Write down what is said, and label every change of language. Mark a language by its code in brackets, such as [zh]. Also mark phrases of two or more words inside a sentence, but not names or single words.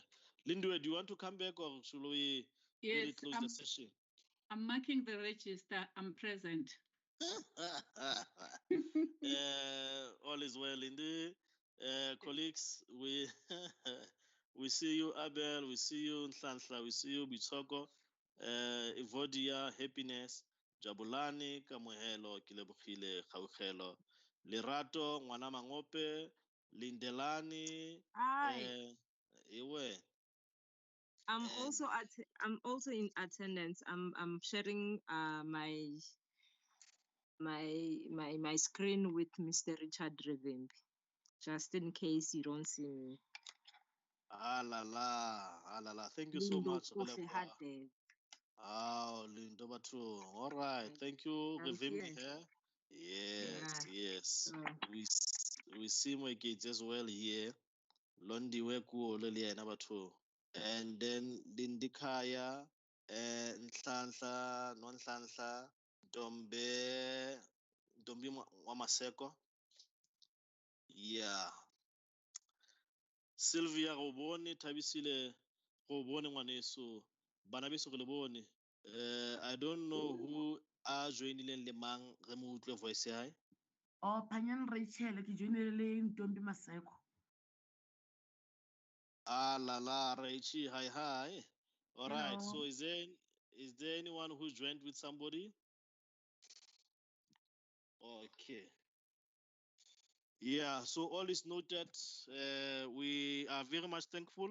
[en] Lindiwe, do you want to come back, or should we really Yes, close the session? I'm marking the register. I'm present. All is well in the colleagues. We we see you, Abel. We see you, Nhlanhla. We see you, Bitsoko. Evodia, Happiness. Jabulani, Kamuhelo, Kilebukile, Kaukelo. Lerato, Ngwana Mangope. Lindelani. Hi, Ewe. I'm And also in attendance. I'm sharing my screen with Mr. Richard Revimbi, just in case you don't see me. la la. Thank you so Lindo much. Kohle Hadebe. Oh, Lindo Batu. All right. Thank you, I'm Revimbi here. here. Yes, Yeah. yes. So, We see my kids as well here. Londi Weku Lily number two. And then Lindikaya, Nhlanhla, Non-Nhlanhla, Dombi Wamaseko. Yeah. Sylvia Roboni, Tabisile Roboni Wanesu. Banabiso Leboni. I don't know who are joining [st] le mang re mo utlwe [en] voice [st] ya hae. Oh, Panyan Rachel, ke joinele le Ntombi Maseko. [en] La Raichi, hi. All right. Hello. So is there anyone who joined with somebody? Okay. Yeah, so all is noted. We are very much thankful.